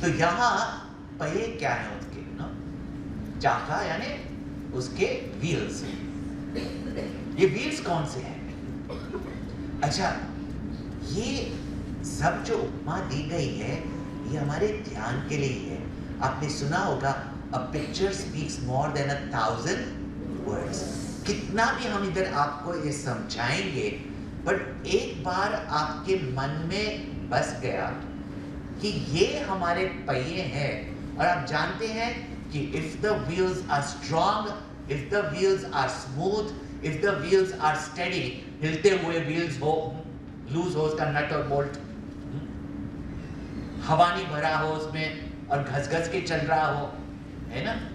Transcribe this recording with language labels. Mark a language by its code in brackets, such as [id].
[hi] तो यहाँ पहिए क्या है उनके ना? चाका यानी उसके व्हील्स, ये व्हील्स कौन से हैं? अच्छा, ये सब जो उपमा दी गई है ये हमारे ध्यान के लिए है। आपने सुना होगा, [en] a picture speaks more than 1,000 words। [hi] कितना भी हम इधर आपको ये समझाएंगे, बट एक बार आपके मन में बस गया कि ये हमारे पहिए हैं, और आप जानते हैं कि [en] if the wheels are strong, if the wheels are smooth, if the wheels are steady, [hi] हिलते हुए व्हील्स हो, लूज हो उसका नट और बोल्ट, हवा नहीं भरा हो उसमें और घस-घस के चल रहा हो, है ना?